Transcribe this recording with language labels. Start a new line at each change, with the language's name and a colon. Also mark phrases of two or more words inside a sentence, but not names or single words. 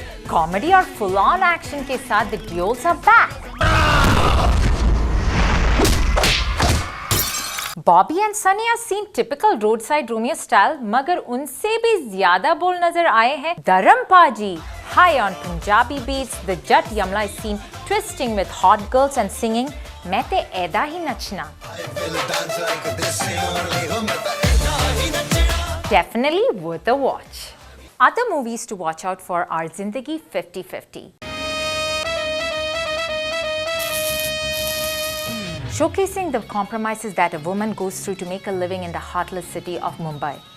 Hindi: कॉमेडी और
English: full on action
Hindi: के साथ
English: The Deols are back. Bobby and Sunny are seen typical roadside Romeo style,
Hindi: मगर उनसे भी ज्यादा बोल्ड नजर आए हैं धर्म पाजी।
English: High on Punjabi beats, the Jat Yamla is seen twisting with hot girls and singing
Punjabi: "ਮੈਂ ਤੇ ਐਦਾਂ ਹੀ ਨੱਚਣਾ."
English: Definitely worth a watch. Other movies to watch out for are Zindagi 50-50. Showcasing the compromises that a woman goes through to make a living in the heartless city of Mumbai.